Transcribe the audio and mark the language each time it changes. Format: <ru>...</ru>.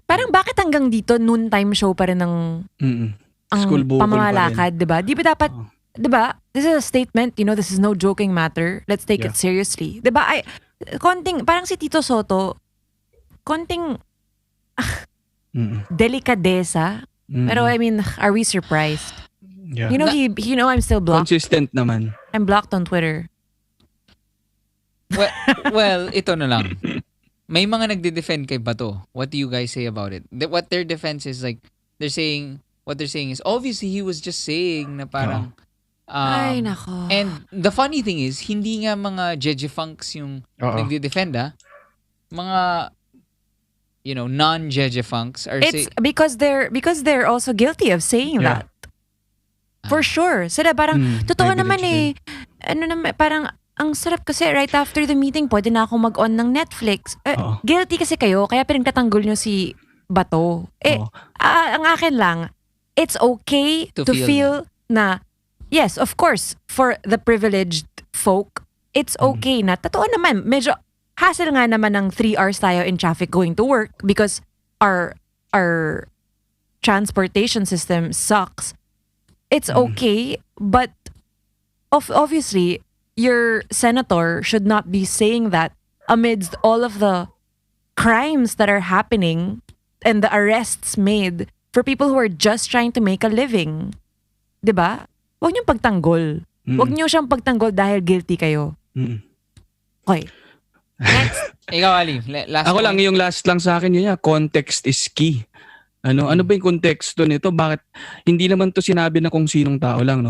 <tl>Parang bakit hanggang dito noontime show pa rin ng ang School bukol pamamalakad, 'di ba? Di ba dapat, 'di ba?</tl> <en>This is a statement, you know, this is no joking matter. Let's take it seriously.</en> <tl>'Di ba? Parang si Tito Soto, konting delikadesa.</tl> <en>Pero I mean, are we surprised? Yeah. You know, I'm still blocked.</en> <tl>Consistent naman.</tl> <en>I'm blocked on Twitter.</en> <tl>Well, ito na lang. May mga nagde-defend kay Bato.</tl> <en>What do you guys say about it? What their defense is like, what they're saying is, obviously, he was just saying</en> <tl>na parang, Ay, nako.</tl> <en>and the funny thing is,</en> <tl>hindi nga mga Jeje Funks yung nagde-defend, mga,</tl> <en>you know, non-Jeje Funks are It's because they're also guilty of saying that. For sure.</en> <tl>Sila parang, totoo naman eh. Ano naman, parang, ang sarap kasi right after the meeting, pwede na ako mag-on ng Netflix. Guilty kasi kayo, kaya pinagtatanggol nyo si Bato. Ang akin lang,</tl> <en>it's okay to feel na, yes, of course, for the privileged folk, it's okay na,</en> <tl>totoo naman,</tl> <en>medyo hassle nga naman ng 3 hours tayo in traffic going to work because our transportation system sucks. It's okay, but obviously, your senator should not be saying that amidst all of the crimes that are happening and the arrests made for people who are just trying to make a living.</en> <tl>'Di ba? Huwag niyong pagtanggol. Huwag niyo siyang pagtanggol dahil guilty kayo.</tl> <en>Okay. Next.</en> <tl>Ikaw, Ali. Last Ako lang, yung last lang sa akin, yun</tl> <en>context is key.</en> <tl>Ano ba yung konteksto nito? Bakit hindi naman to sinabi na kung sinong tao lang, no?</tl>